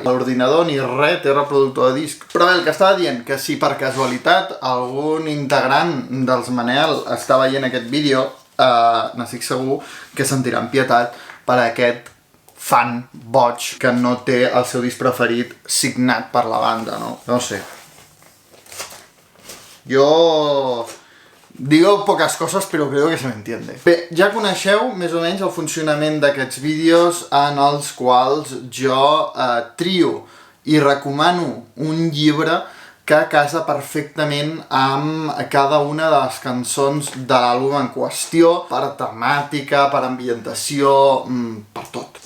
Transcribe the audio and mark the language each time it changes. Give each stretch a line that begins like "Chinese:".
Catalan: L'ordinador ni res té reproductor de disc. Però bé, el que estava dient, que si per casualitat algun integrant dels Manel està veient aquest vídeo, n'estic segur que sentiran pietat per aquest fan boig que no té el seu disc preferit signat per la banda, no? No sé. Jo
Spanish: digo pocas cosas, pero creo que se me entiende.
Catalan: Bé, ja coneixeu més o menys el funcionament d'aquests vídeos en els quals jo trio i recomano un llibre que casa perfectament amb cada una de les cançons de l'àlbum en qüestió, per temàtica, per ambientació, per tot.